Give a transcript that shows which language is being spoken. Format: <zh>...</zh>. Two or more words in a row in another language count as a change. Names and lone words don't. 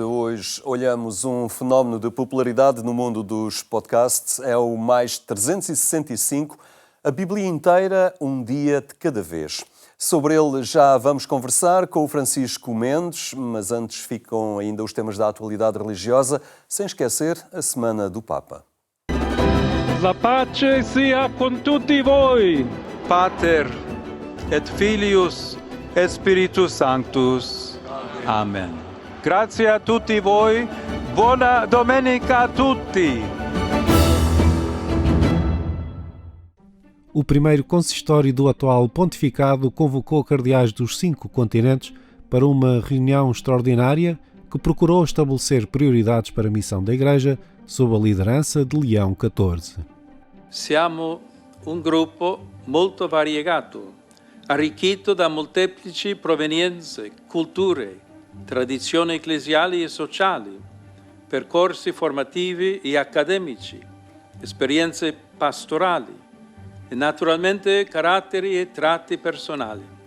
<pt>Hoje olhamos um fenómeno de popularidade no mundo dos podcasts. É o Mais 365, a Bíblia inteira, um dia de cada vez. Sobre ele já vamos conversar com o Francisco Mendes, mas antes ficam ainda os temas da atualidade religiosa, sem esquecer a Semana do Papa.</pt> <it>La pace sia con tutti voi.</it> <la>Pater et Filius et Spiritus Sanctus.</la> <it>Amen. Grazie a tutti voi. Buona domenica a tutti.</it> <pt>O primeiro consistório do atual pontificado convocou cardeais dos 5 continentes para uma reunião extraordinária que procurou estabelecer prioridades para a missão da Igreja sob a liderança de Leão XIV.</pt> <it>Siamo un gruppo molto variegato, arricchito da molteplici provenienze, culture, tradizioni ecclesiali e sociali, percorsi formativi e accademici, esperienze pastorali e naturalmente caratteri e tratti personali.</it>